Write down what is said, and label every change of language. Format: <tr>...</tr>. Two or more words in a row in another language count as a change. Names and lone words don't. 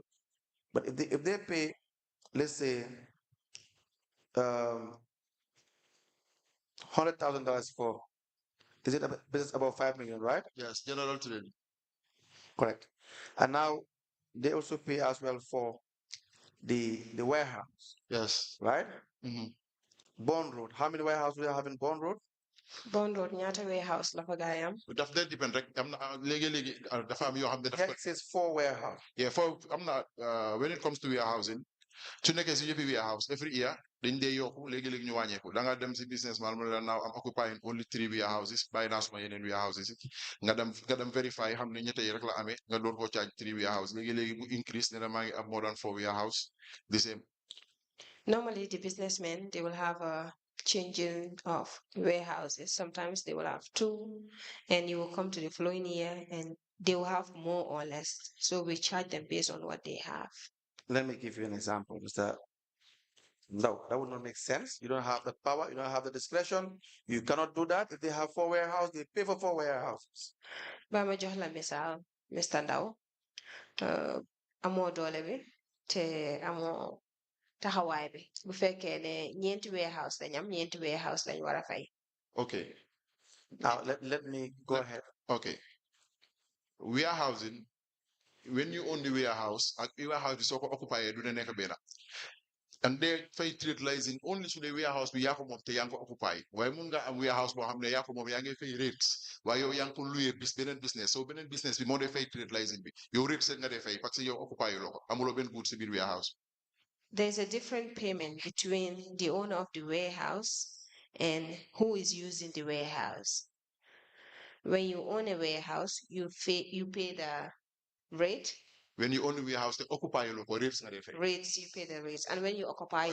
<en>But if they pay, let's say, $100,000 for, is it a business about 5 million, right? Yes, general trading. Correct. And now they also pay as well for the warehouse. Yes. Right? Mm-hmm. Road. How many warehouses do you have in Bond Road?</en> <wo>Bond Road ñaata warehouse la fa gaayam. Daf dee depend rek am na léegi dafa am yoo xam ne</wo> <en>Here it says 4 warehouses. Yeah, when it comes to warehousing,</en> <wo>su nekkee si yëppi warehouse</wo> <en>every year</en> <wo>dañ dee yokku léegi-léegi ñu wàññeeku da nga dem si</wo> <en>business man</en> <wo>mu ne la</wo> <en>now I'm occupying only 3 warehouses</en> <wo>bàyyi naa suma yeneen warehouses nga dem verify xam ne ñette yi rek la amee nga door koo</wo> <en>charge 3 warehouses</en> <wo>léegi-léegi mu increase ne la maa ngi am</wo> <en>more than 4 warehouse the same. Normally, the businessmen, they will have a changing of warehouses. Sometimes they will have 2, and you will come to the following year and they will have more or less. So we charge them based on what they have. Let me give you an example, Mr. No, that would not make sense. You don't have the power, you don't have the discretion. You cannot do that. If they have 4 warehouses, they pay for 4 warehouses.</en> <wo>Ba ma jox la misaal, Mr. Ndaw, amoo doole bi te amoo taxawaay bi bu fekkee ne ñeenti warehouse lañ am ñeenti warehouse lañ war a fay.</wo> <en>Okay. Now let me go ahead. Okay. Warehousing, when you own the warehouse, warehouse is occupied</en> <wo>do nekk benn.</wo> <en>And they</en> <wo>fay</wo> <en>trade license only</en> <wo>su dee warehouse bi yaa ko moom te yaa ngi ko occupy waaye mun nga am warehouse boo xam ne yaa ko moom yaa ngi fay rates waaye yow yaa ngi ko loué beneen business so beneen business bi moo dee fay</wo> <en>trade license</en> <wo>bi yow rates nga dee fay</wo> <fr>parce que</fr> <wo>yow occupy loo ko amuloo benn good si biir warehouse.</wo> <en>There's a different payment between the owner of the warehouse and who is using the warehouse. When you own a warehouse, you pay the rate. When you own a warehouse, they occupy your local rates. Rates, you pay the rates. And when you occupy</en>